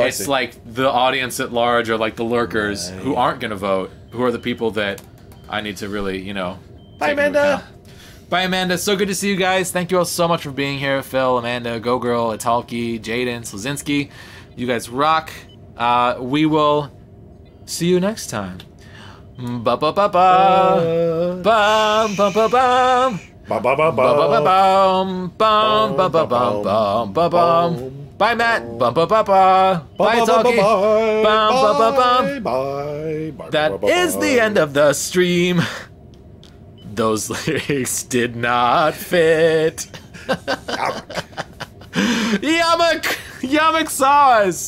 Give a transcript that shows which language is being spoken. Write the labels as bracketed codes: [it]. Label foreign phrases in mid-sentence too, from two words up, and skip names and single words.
[en] it's like the audience at large, or like the lurkers who aren't going to vote, who are the people that I need to really, you know... Bye, Amanda! Bye, Amanda. So good to see you guys. Thank you all so much for being here. Phil, Amanda, Go Girl, Italki, Jaden, Slazinski. You guys rock. We will see you next time. Ba ba ba ba. Bum ba ba bum. Ba ba ba bum. Bum ba ba bum bum ba bum. Bye, Matt. Bum ba ba ba. Bye, Italki. Bum ba ba bum. Bye. That is the end of the stream. Those lyrics did not fit. Yamak sauce.